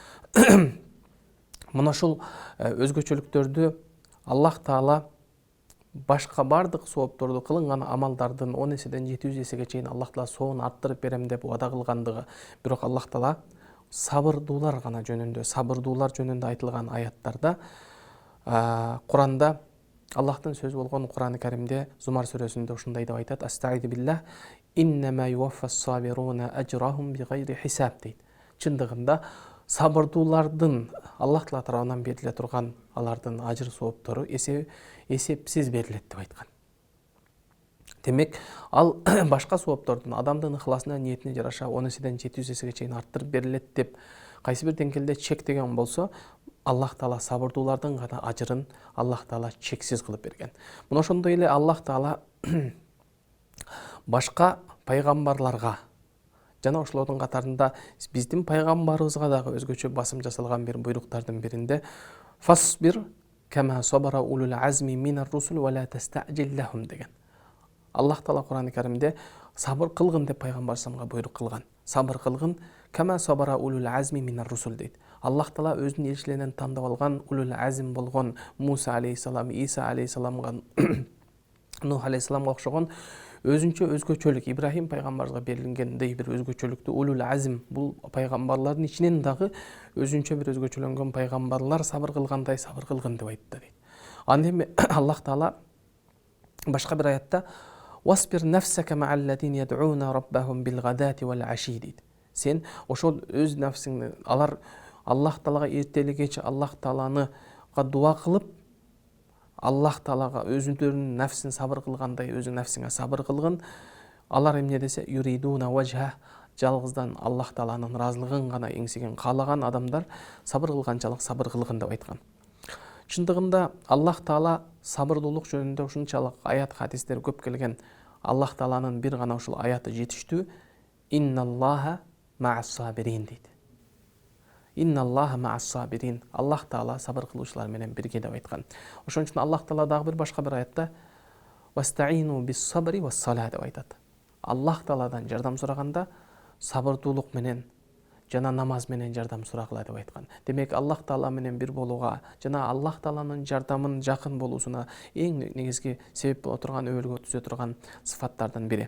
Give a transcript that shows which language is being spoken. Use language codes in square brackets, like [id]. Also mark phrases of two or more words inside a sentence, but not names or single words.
[ky] Мына ушул өзгөчөлүктөрдү Аллах Таала башка бардык соопторду кылынган амалдардын 10 эседен 700 эсеге чейин Аллах Таала соон арттырып берем деп убада кылгандыгы. Бирок Аллах Таала сабырдуулар гана жөнүндө, сабырдуулар жөнүндө айтылган аяттарда Куранда Аллахтын сөзү болгон Кур'ан-ы Каримде Зумар сүрөсүндө ушундай деп айтат: [ar] «أستعيذ بالله إنما يوفى الصابرون أجرهم بغير حساب» дейт. [ky] Чындыгында сабырдуулардын Аллах Таала тарабынан бериле турган алардын ажыр сооптору эсепсиз берилет деп айткан. Демек, ал башка сооптордун адамдын ыхласына, ниетине жараша 10 эседен 700 эсеге чейин арттырып берилет деп кайсы бир деңгээлде чектеген болсо, Аллах Таала сабырдуулардын гана ажырын Аллах Таала чексиз кылып берген. Мына ошондой эле Аллах Таала башка пайгамбарларга жана ошолордун катарында биздин пайгамбарыбызга дагы өзгөчө басым жасалган бир буйруктардын биринде [ar] «فاصبر كما صبر أولو العزم من الرسل ولا تستعجل لهم» [ky] деген. Аллах Таала Кур'ан-ы Каримде сабыр кылгын деп пайгамбарыбызга буйрук кылган. Сабыр кылгын [ar] كما صبر أولو العزم من الرسل [ky] дейт. Аллах Таала өзүнүн элчилеринен тандап алган [ar] أولو العزم [ky] болгон Муса алейхиссалам, Иса алейхиссаламга, Нух алейхиссаламга окшогон өзүнчө өзгөчөлүк, Ибрахим пайгамбарыбызга берилгендей бир өзгөчөлүктүү [ar] أولو العزم, [ky] бул пайгамбарлардын ичинен дагы өзүнчө бир өзгөчөлөнгөн пайгамбарлар сабыр кылгандай сабыр кылгын деп айтты дейт. Анда эми Аллах Таала башка бир аятта [ar] «واصبر نفسك مع الذين يدعون ربهم بالغداة والعشي» [ky] дейт. Сен ошол өз нафсиңди, алар Аллах Таалага эртели кеч Аллах Тааланы дуа кылып, Аллах Таалага өзүнүн нәфсин сабыр кылгандай, өзүң нәфсиңе сабыр кылгын. Алар эмне десе, [ar] يريدون وجه, [ky] жалгыздан Аллах Тааланын ыраазылыгын гана эңсеген каалаган адамдар сабыр кылганчалык сабыр кылгын деп айткан. Чындыгында Аллах Таала сабырдуулук жөнүндө ушунчалык аят хадистер көп келген. Аллах Тааланын бир гана ушул аяты жетиштүү. [ar] إن الله مع الصابرين дейт. إن الله مع الصابرين. [ky] Аллах Таала сабыр кылуучулар менен бирге деп айткан. Ошон үчүн Аллах Таала дагы бир башка бир аятта [ar] واستعينوا بالصبر والصلاة [ky] деп айтат. Аллах Тааладан жардам сураганда сабырдуулук менен жана намаз менен жардам сурагыла деп айткан. Демек Аллах Таала менен бир болууга жана Аллах Тааланын жардамын жакын болуусуна эң негизги себеп боло турган, өбөлгө түзө турган сыфаттардан бири.